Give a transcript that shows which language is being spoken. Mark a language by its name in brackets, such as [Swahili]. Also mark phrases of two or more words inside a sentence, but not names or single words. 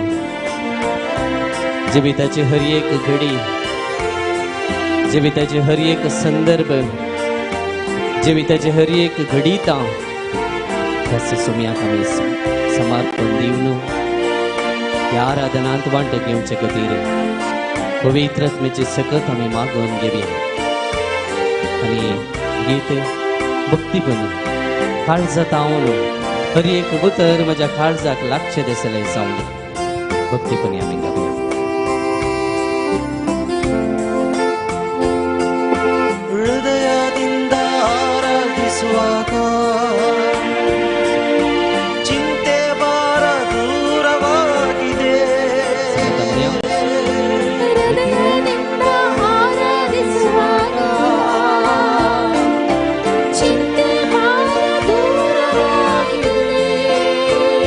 [Konkani] जिविताची हर एक घडी, जिविताची हर एक संदर्भ, जिविताची हर एक घडीता ह्या सुम्याक आमी समर्पण दिवन ह्या आराधनांत वांटो घेवचे खातीर पवित्र आत्म्याची सकत आमी मागून घेवया. आनी गीत भक्तीपण काळजात आवलो हर एक उतर म्हज्या काळजाक लागचे दिसले सावंड भक्तीपणी आमी गावया. [Kannada] ಹೃದಯದಿಂದ ಆರಾಧಿಸುವಾಗ ಚಿಂತೆ ಭಾರ ದೂರವಾಗಿದೆ. ಹೃದಯದಿಂದ ಆರಾಧಿಸುವಾಗ ಚಿಂತೆ ಭಾರ ದೂರವಾಗಿದೆ.